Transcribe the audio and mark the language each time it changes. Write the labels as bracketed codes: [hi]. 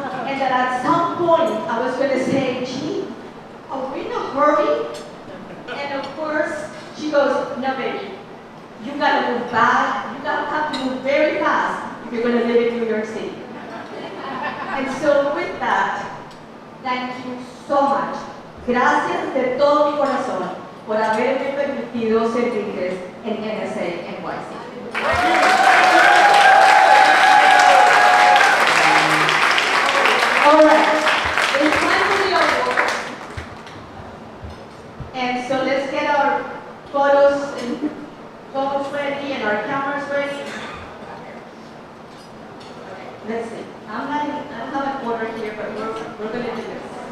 [en] And that at some point I was going to say, gee, are we in a hurry? And of course, she goes, no baby, you got to move back. You have to move very fast if you're going to live in New York City. And so with that, thank you so much. [es] Gracias de todo mi corazón por haberme permitido servirles en NSA NYC. [en] All right, it's time for the awards. And so let's get our photos and phones ready and our cameras ready. Let's see. I don't have an order here, but we're going to do this.